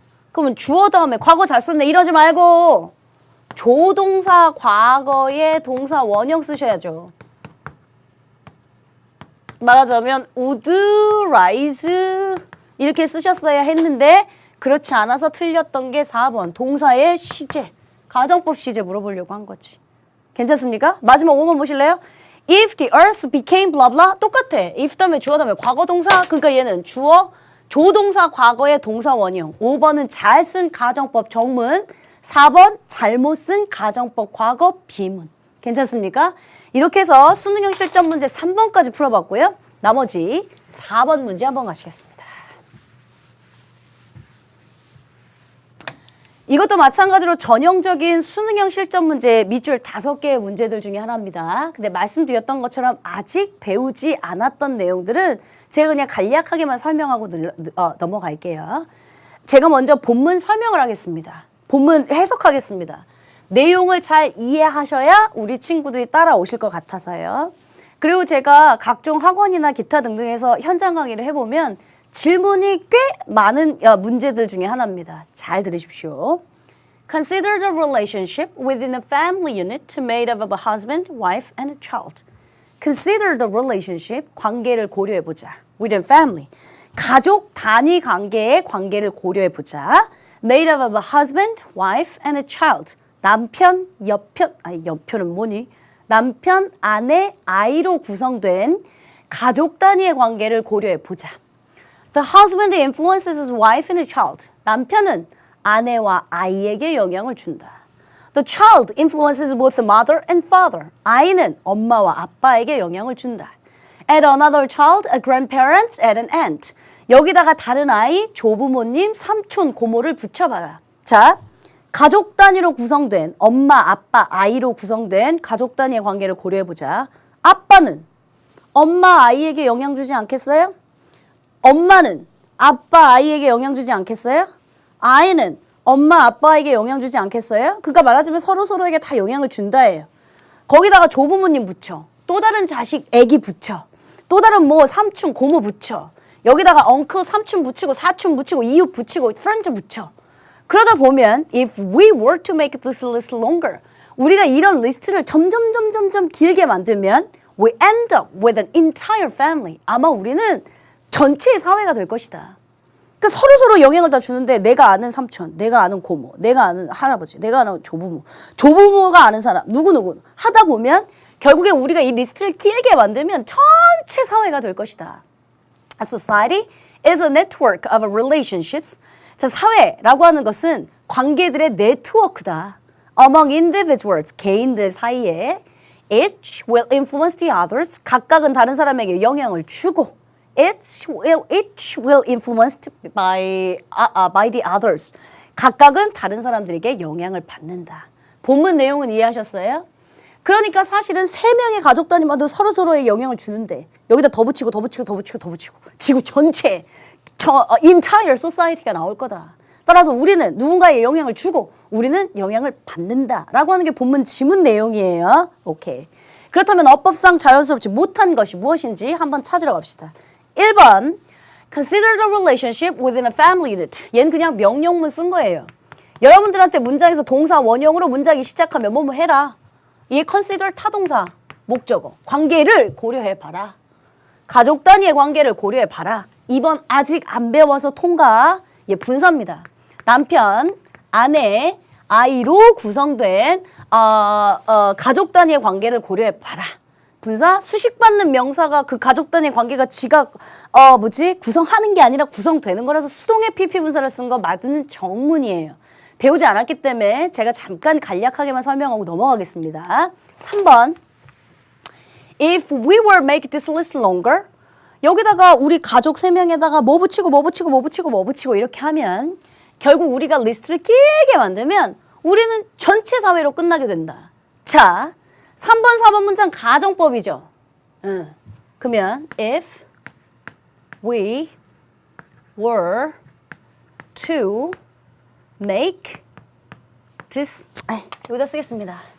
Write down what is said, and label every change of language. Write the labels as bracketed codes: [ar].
[ko] 그러면 주어 다음에 과거 잘 썼네 이러지 말고 조동사 과거의 동사 원형 쓰셔야죠. 말하자면 [en] would rise [ko] 이렇게 쓰셨어야 했는데 그렇지 않아서 틀렸던 게 4번 동사의 시제, 가정법 시제 물어보려고 한 거지. 괜찮습니까? 마지막 5번 보실래요? [en] If the earth became blah blah [ko] 똑같아. if 다음에 주어 다음에 과거 동사. 그러니까 얘는 주어 조동사 과거의 동사 원형. 5번은 잘 쓴 가정법 정문. 4번 잘못 쓴 가정법 과거 비문. 괜찮습니까? 이렇게 해서 수능형 실전 문제 3번까지 풀어봤고요. 나머지 4번 문제 한번 가시겠습니다. 이것도 마찬가지로 전형적인 수능형 실전 문제 밑줄 5개의 문제들 중에 하나입니다. 근데 말씀드렸던 것처럼 아직 배우지 않았던 내용들은 제가 그냥 간략하게만 설명하고 넘어갈게요. 제가 먼저 본문 설명을 하겠습니다. 본문 해석하겠습니다. 내용을 잘 이해하셔야 우리 친구들이 따라오실 것 같아서요. 그리고 제가 각종 학원이나 기타 등등에서 현장 강의를 해보면 질문이 꽤 많은 문제들 중에 하나입니다. 잘 들으십시오. [en] Consider the relationship within a family unit made up of a husband, wife, and a child. Consider the relationship, [ko] 관계를 고려해보자. [en] Within family, [ko] 가족 단위 관계의 관계를 고려해보자. [en] Made up of a husband, wife, and a child. [ko] 남편, 여편은 뭐니? 남편, 아내, 아이로 구성된 가족 단위의 관계를 고려해보자. [en] The husband influences his wife and a child. [ko] 남편은 아내와 아이에게 영향을 준다. [en] The child influences both the mother and father. [ko] 아이는 엄마와 아빠에게 영향을 준다. [en] Add another child, a grandparent, and an aunt. [ko] 여기다가 다른 아이, 조부모님, 삼촌, 고모를 붙여봐라. 자, 가족 단위로 구성된 엄마, 아빠, 아이로 구성된 가족 단위의 관계를 고려해보자. 아빠는 엄마, 아이에게 영향 주지 않겠어요? 엄마는 아빠, 아이에게 영향 주지 않겠어요? 아이는 엄마, 아빠에게 영향 주지 않겠어요? 그러니까 말하자면 서로에게 다 영향을 준다예요. 거기다가 조부모님 붙여. 또 다른 자식, 애기 붙여. 또 다른 뭐 삼촌, 고모 붙여. 여기다가 엉클, 삼촌 붙이고 사촌 붙이고 이웃 붙이고 프렌드 붙여. 그러다 보면 [en] if we were to make this list longer, [ko] 우리가 이런 리스트를 점점 길게 만들면 [en] we end up with an entire family. [ko] 아마 우리는 전체의 사회가 될 것이다. 그러니까 서로 영향을 다 주는데 내가 아는 삼촌, 내가 아는 고모, 내가 아는 할아버지, 내가 아는 조부모, 조부모가 아는 사람, 누구 하다 보면 결국에 우리가 이 리스트를 길게 만들면 전체 사회가 될 것이다. [en] A society is a network of relationships. [ko] 자, 사회라고 하는 것은 관계들의 네트워크다. [en] Among individuals, [ko] 개인들 사이에 [en] each will influence the others. [ko] 각각은 다른 사람에게 영향을 주고 [en] each will influenced by the others. [ko] 각각은 다른 사람들에게 영향을 받는다. 본문 내용은 이해하셨어요? 그러니까 사실은 3명의 가족 단위만도 서로의 영향을 주는데 여기다 더 붙이고 지구 전체 [en] entire society [ko] 가 나올 거다. 따라서 우리는 누군가에게 영향을 주고 우리는 영향을 받는다라고 하는 게 본문 지문 내용이에요. 오케이. 그렇다면 어법상 자연스럽지 못한 것이 무엇인지 한번 찾으러 갑시다. [en] 1번 Consider the relationship within a family unit. [ko] 얘는 그냥 명령문 쓴 거예요. 여러분들한테 문장에서 동사 원형으로 문장이 시작하면 뭐뭐 해라. 이게 consider 타동사 목적어. 관계를 고려해봐라. 가족 단위의 관계를 고려해봐라. 2번 아직 안 배워서 통과. 예, 분사입니다. 남편, 아내, 아이로 구성된 가족 단위의 관계를 고려해봐라. 분사 수식받는 명사가 그 가족 단위의 관계가 지가 구성하는 게 아니라 구성되는 거라서 수동의 PP 분사를 쓴 거 맞는 정문이에요. 배우지 않았기 때문에 제가 잠깐 간략하게만 설명하고 넘어가겠습니다. 3번 [en] If we were make this list longer, [ko] 여기다가 우리 가족 3명에다가 뭐 붙이고 이렇게 하면 결국 우리가 리스트를 길게 만들면 우리는 전체 사회로 끝나게 된다. 자, 3번, 4번 문장 가정법이죠. 그러면 [en] if we were to make this [ko] 여기다 쓰겠습니다.